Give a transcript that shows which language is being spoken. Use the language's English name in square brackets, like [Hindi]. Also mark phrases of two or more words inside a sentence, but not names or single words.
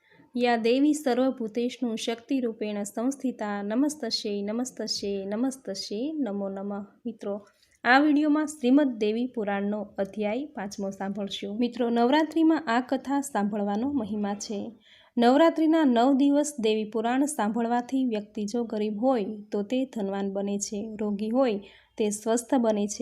[Sanskrit] या देवी सर्वभूतेषु शक्तिरूपेण संस्थिता नमस्तस्यै नमस्तस्यै नमस्तस्यै नमो नमः। [Gujarati] મિત્રો આ વિડીયોમાં શ્રીમદ દેવી પુરાણનો અધ્યાય 5મો સાંભળશું। મિત્રો નવરાત્રિમાં આ કથા સાંભળવાનો મહિમા છે। નવરાત્રિના 9 દિવસ દેવી પુરાણ સાંભળવાથી વ્યક્તિ જો ગરીબ હોય તો તે ધનવાન બને છે, રોગી હોય તે સ્વસ્થ બને છે।